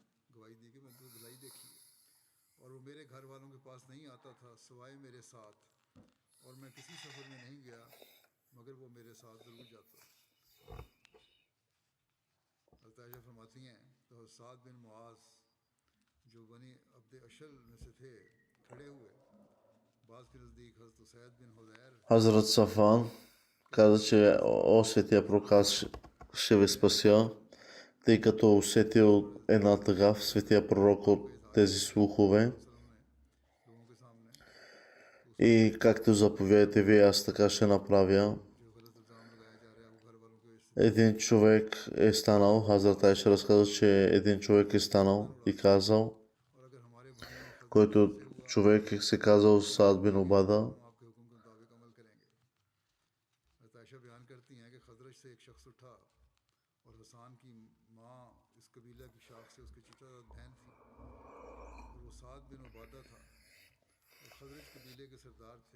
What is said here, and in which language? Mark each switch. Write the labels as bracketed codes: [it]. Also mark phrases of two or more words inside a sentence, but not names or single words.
[ur] گواہی دی کہ میں نے تو بھلائی دیکھی ہے اور وہ میرے گھر والوں کے پاس نہیں آتا تھا سوائے میرے ساتھ اور میں کسی سفر میں نہیں گیا مگر وہ میرے ساتھ ضرور جاتا. حضرت عائشہ فرماتی ہیں تو سعد بن معاذ جو بنی عبد اشہل میں سے تھے کھڑے ہوئے بعض کے نزدیک حضرت اسید بن حضیر [bg] Hazrat Safan каза, че Светия пророк аз ще ви спася, тъй като усетил една тъга в Светия пророк от тези слухове. [ur] وسلم نے لوگوں کے سامنے تو اس [bg] И както заповядате вие, аз така ще направя. [ur] جو غلط الزام لگایا جا رہا ہے وہ گھر والوں کے اس [bg] Един човек е станал, Хазрат Айша разказа, че един човек е станал и казал, [ur] اور اگر ہمارے بھائیوں خزرج [bg] който човек се казал Саад бин Обада, [ur] ہم آپ کے حکم کے مطابق عمل کریں گے۔ حضرت عائشہ بیان کرتی ہیں کہ خزرج سے ایک شخص اٹھا اور حسان کی ماں اس قبیلہ کی شاخ سے اس کی چچا زاد بہن تھی اور وہ سعد بن عبادہ تھا اور خزرج قبیلے کے سردار تھے.